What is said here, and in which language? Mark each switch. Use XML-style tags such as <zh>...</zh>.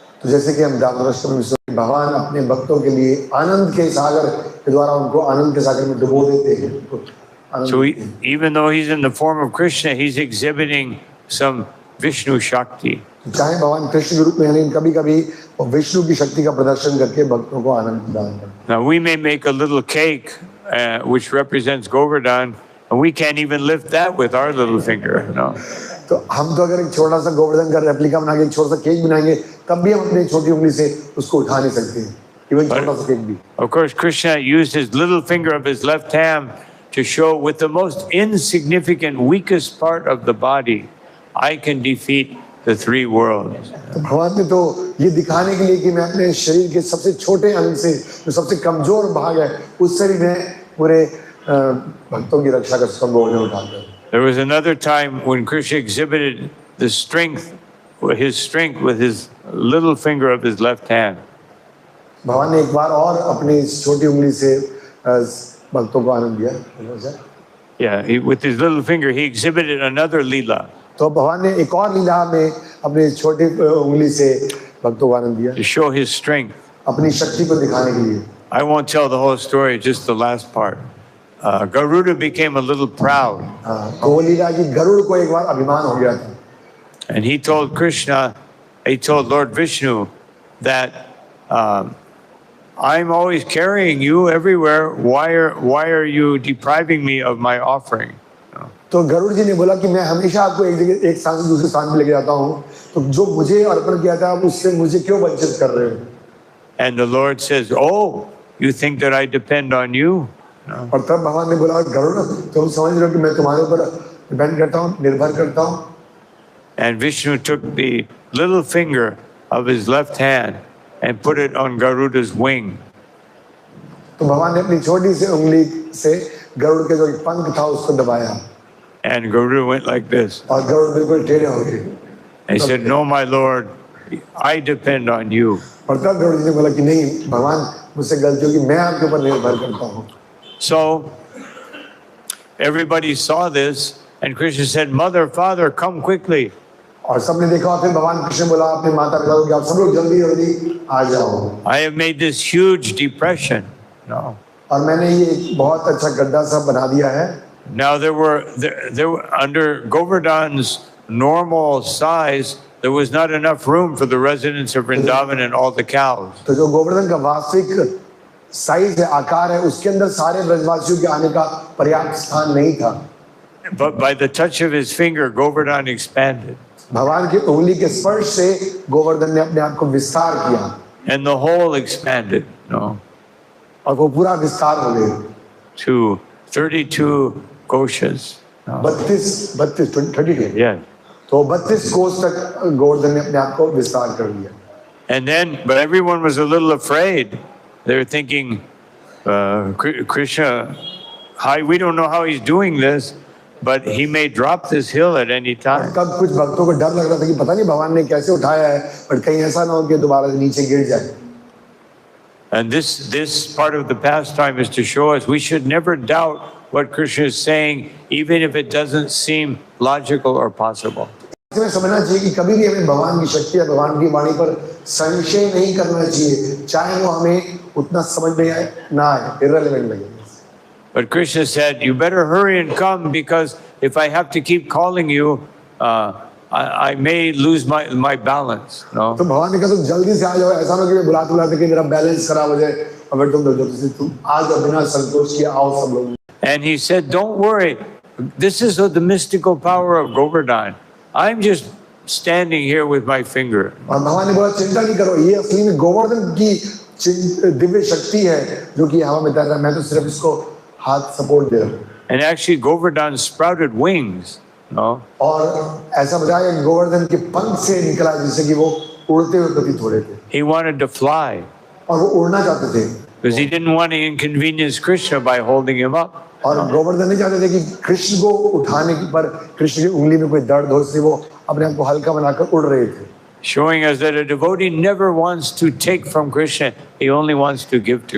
<hi>तो जैसे कि हम दामोदर में भगवान अपने भक्तों के लिए आनंद के सागर के द्वारा उनको आनंद के सागर में डुबो देते हैं।</hi> <en>So even though he's in the form of Krishna, he's exhibiting some Vishnu Shakti.</en> <hi>चाहे भगवान कृष्ण के रूप में, लेकिन कभी-कभी वो विष्णु की शक्ति का प्रदर्शन करके भक्तों को आनंद प्रदान करते हैं।</hi> <en>Now we may make a little cake which represents Govardhan, and we can't even lift that with our little finger.</en> <hi>तो हम तो अगर एक छोटा सा गोवर्धन का रेप्लिका बना के एक छोटा सा केक बनाएंगे तब भी हम अपनी छोटी उंगली से उसको उठा नहीं सकते। इवन छोटा सा केक भी।</hi> <en>Of course, Krishna used his little finger of his left hand to show with the most insignificant, weakest part of the body, I can defeat the three worlds.</en> <hi>तो भगवान ने तो ये दिखाने के लिए कि मैं अपने शरीर के सबसे छोटे अंग से जो सबसे कमजोर भाग है उससे भी मैं पूरे भक्तों की रक्षा कर सकता हूँ बोझ उठाकर।</hi> <en>There was another time when Krishna exhibited the strength, his strength with his little finger of his left hand.</en> <hi>भगवान ने एक बार और अपनी इस छोटी उंगली से भक्तों को आनंद दिया।</hi> <en>Yeah, with his little finger, he exhibited another Leela</en> <hi>तो भगवान ने एक और लीला में अपनी छोटी उंगली से भक्तों को आनंद दिया</hi> <en>to show his strength.</en> <hi>अपनी शक्ति को दिखाने के लिए।</hi> <en>I won't tell the whole story, just the last part. Garuda became a little proud.</en> <hi>तो वो लीला कि गरुड़ को एक बार अभिमान हो गया था।</hi> <en>And he told Krishna, he told Lord Vishnu that I'm always carrying you everywhere. Why are you depriving me of my offering?</en> <hi>तो गरुड़ जी ने बोला कि मैं हमेशा आपको एक जगह एक स्थान से दूसरे स्थान पे लेके जाता हूँ तो जो मुझे अर्पण किया था आप उससे मुझे क्यों वंचित कर रहे हो?</hi> <en>And the Lord says, "Oh, you think that I depend on you?" No.</en> <hi>और तब भगवान ने बोला गरुड़ तुम समझ रहे हो कि मैं तुम्हारे ऊपर डिपेंड करता हूँ निर्भर करता हूँ?</hi> <en>And Vishnu took the little finger of his left hand and put it on Garuda's wing.</en> <hi>तो भगवान ने अपनी छोटी सी उंगली से गरुड़ के जो पंख था उसको दबाया</hi> <en>And Garuda went like this.</en> <hi>और गरुड़ बिल्कुल टेढ़े हो गए।</hi> <en>And he said, "No, my Lord, I depend on you."</en> <hi>और तब गरुड़ जी ने बोला कि नहीं भगवान मुझसे गलती होगी मैं आपके ऊपर निर्भर करता हूँ।</hi> <en>So everybody saw this, and Krishna said, "Mother, Father, come quickly."</en> <hi>और सबने देखा और फिर भगवान कृष्ण बोला अपने माता पिता को कि आप सब लोग जल्दी जल्दी आ जाओ।</hi> <en>I have made this huge depression. No.</en> <hi>और मैंने ये एक बहुत अच्छा गड्ढा सा बना दिया है।</hi> <en>Now there were under Govardhan's normal size, there was not enough room for the residents of Vrindavan and all the cows.</en> <hi>तो जो गोवर्धन का वास्तविक साइज है आकार है उसके अंदर सारे ब्रजवासियों के आने का पर्याप्त स्थान नहीं था।</hi> <en>But by the touch of his finger, Govardhan expanded.</en> <hi>भगवान की उंगली के स्पर्श से गोवर्धन ने अपने आप को विस्तार किया</hi> <en>And the whole expanded, no,</en> <hi>और वो पूरा विस्तार हो गया</hi> <en>to 32 koshas. No. 32 Yeah.</en> <hi>तो 32 कोस तक गोवर्धन ने अपने आप को विस्तार कर लिया।</hi> <en>And then, but everyone was a little afraid. They were thinking, Krishna, we don't know how he's doing this, but he may drop this hill at any time.</en> <hi>तब कुछ भक्तों को डर लग रहा था कि पता नहीं भगवान ने कैसे उठाया है पर कहीं ऐसा ना हो कि दोबारा से नीचे गिर जाए।</hi> <en>And this part of the pastime is to show us we should never doubt what Krishna is saying, even if it doesn't seem logical or possible.</en> <hi>इसमें समझना चाहिए कि कभी भी हमें भगवान की शक्ति या भगवान की वाणी पर संशय नहीं करना चाहिए, चाहे वो हमें उतना समझ में आए ना आए, irrelevant लगे।</hi> <en>But Krishna said, "You better hurry and come, because if I have to keep calling you, I may lose my balance." No.</en> <hi>तो भगवान ने कहा तुम जल्दी से आ जाओ, ऐसा ना कि मैं बुलाते बुलाते कि मेरा बैलेंस खराब हो जाए और फिर तुम आ जाओ बिना संतोष किए आओ सब लोग।</hi> <en>And he said, "Don't worry. This is the mystical power of Govardhan. I'm just standing here with my finger."</en> <hi>और भगवान ने बोला चिंता नहीं करो, ये असली में गोवर्धन की दिव्य शक्ति है जो कि हवा में तैर रहा है, मैं तो सिर्फ इसको हाथ सपोर्ट दे रहा हूँ।</hi> <en>And actually, Govardhan sprouted wings. No.</en> <hi>और ऐसा बताया कि गोवर्धन के पंख से निकला जिससे कि वो उड़ते हुए प्रतीत हो रहे थे।</hi> <en>He wanted to fly</en> <hi>और वो उड़ना चाहते थे।</hi> <en>because he didn't want to inconvenience Krishna by holding him up.</en> <hi>और गोवर्धन नहीं चाहते थे कि कृष्ण को उठाने पर कृष्ण की उंगली में कोई दर्द हो, इसलिए वो अपने आप को हल्का बनाकर उड़ रहे थे।</hi> <en>Showing us that a devotee never wants to take from Krishna, he only wants to give to</en>